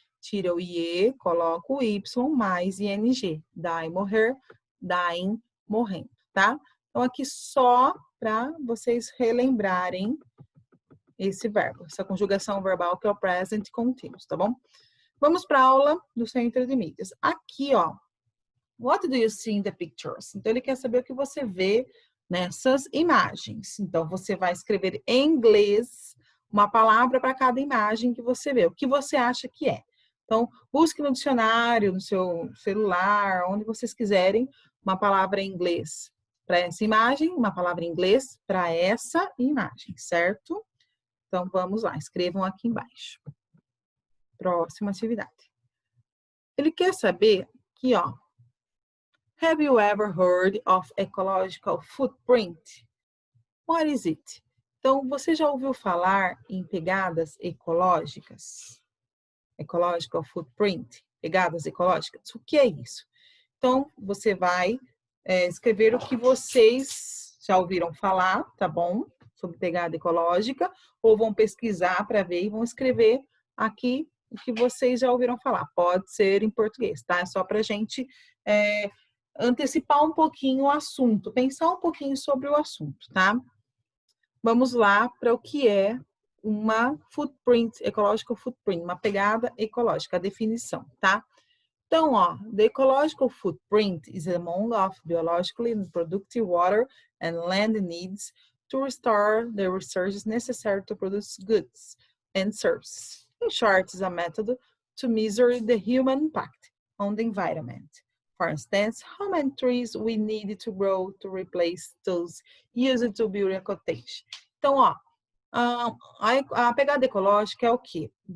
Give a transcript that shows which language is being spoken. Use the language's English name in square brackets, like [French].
[Portuguese] Tira o IE, coloco o Y mais ING. Die, morrer, dying, morrendo, tá? Então, aqui só para vocês relembrarem esse verbo, essa conjugação verbal que é o present continuous, tá bom? Vamos para a aula do Centro de Mídias. Aqui, ó, [English] what do you see in the pictures? [Portuguese] Então, ele quer saber o que você vê nessas imagens. Então, você vai escrever em inglês uma palavra para cada imagem que você vê. O que você acha que é? Então, busque no dicionário, no seu celular, onde vocês quiserem, uma palavra em inglês para essa imagem, uma palavra em inglês para essa imagem, certo? Então, vamos lá, escrevam aqui embaixo. Próxima atividade. Ele quer saber que, ó, [English] have you ever heard of ecological footprint? What is it? [Portuguese] Então, você já ouviu falar em pegadas ecológicas? Ecological footprint, pegadas ecológicas? O que é isso? Então, você vai escrever o que vocês já ouviram falar, tá bom? Sobre pegada ecológica, ou vão pesquisar para ver e vão escrever aqui o que vocês já ouviram falar. Pode ser em português, tá? É só para a gente antecipar um pouquinho o assunto, pensar um pouquinho sobre o assunto, tá? Vamos lá para o que é uma footprint, ecological footprint, uma pegada ecológica, a definição, tá? Então, ó, [English] the ecological footprint is among of biologically productive water and land needs to restore the resources necessary to produce goods and services. In short, is a method to measure the human impact on the environment. For instance, how many trees we need to grow to replace those used to build a cottage? [Portuguese] Então, ó, a pegada ecológica é o quê?